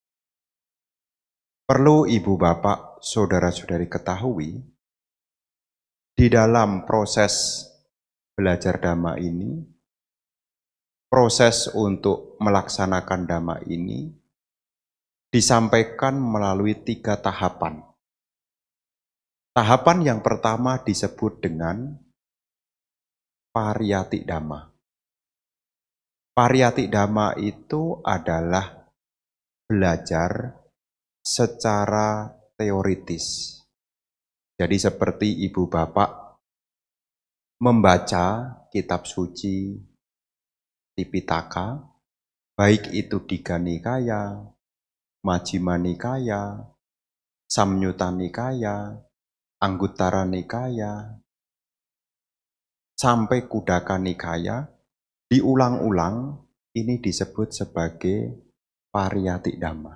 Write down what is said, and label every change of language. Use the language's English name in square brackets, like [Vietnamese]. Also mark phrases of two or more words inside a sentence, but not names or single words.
[Indonesian] Perlu ibu bapak, saudara-saudari ketahui, di dalam proses belajar dhamma ini, proses untuk melaksanakan dhamma ini disampaikan melalui 3 tahapan. Tahapan yang pertama disebut dengan [Pali] pariyati dhamma. Pariyati dhamma [Indonesian] itu adalah belajar secara teoritis. Jadi seperti ibu bapak membaca kitab suci Tipitaka, baik itu Digha Nikaya, Majjhima Nikaya, Samyutta Nikaya, Anguttara Nikaya, sampai Khuddaka Nikaya, diulang-ulang, ini disebut sebagai [Pali] pariyati dhamma.